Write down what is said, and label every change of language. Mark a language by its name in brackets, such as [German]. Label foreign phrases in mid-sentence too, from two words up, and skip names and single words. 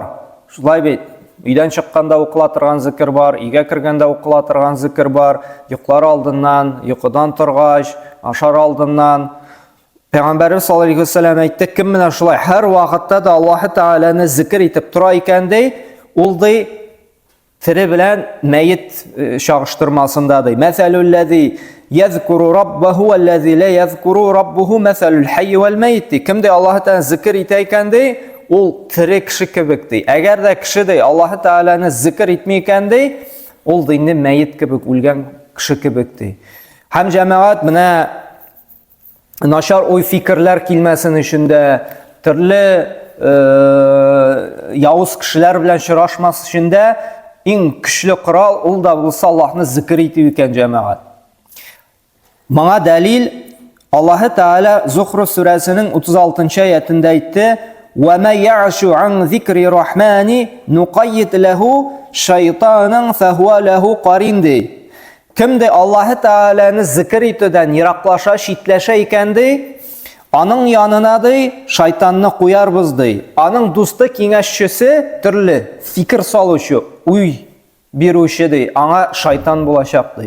[Tatar] Шулай бит, өйдән чыкканда укыла торган зикр бар, өйгә кергәндә укыла торган зикр бар, йоклар алдыннан, йокыдан торгач, ашар алдыннан. Пәйгамбәрбез [Arabic] صلى الله عليه وسلم [Tatar] әйтте, кем менә шулай һәр вакытта да Аллаһы Тәгаләне зикр итеп тора икән ди, ул ди тире белән мәйет чагыштырмасында ди. [Arabic] مثل الذي يذكر ربه والذي لا يذكر ربه مثل الحي والميت. [Tatar] Кем ди Аллаһы Тәгаләне зикр итә икән ди, ул тире кеше кебек ди. Әгәр дә кеше ди Аллаһы Тәгаләне зикр итми икән ди, ул ди инде мәйет кебек, үлгән кеше кебек ди. Һәм җәмәгать менә начар уй фикерләр килмәсен өчен дә, төрле явыз кешеләр белән очрашмас өчен дә иң көчле корал ул да булса Аллаһны зикр итү икән җәмәгать. Моңа дәлил Аллаһы Тәгалә Зухруф сүрәсенең 36-нчы аятында әйтте: [Arabic] "ومن يعش عن ذكر الرحمن نقيض له شيطانا فهو له قرين" [Tatar] ди. Кем ди Аллаһы Тәгаләне зикр итүдән ераклаша, читләшә икән ди, аның янына ди шайтанны куярбыз ди. Аның дусты, киңәшчесе, төрле фикер салучы, уй бирүче ди, аңа шайтан булачак ди.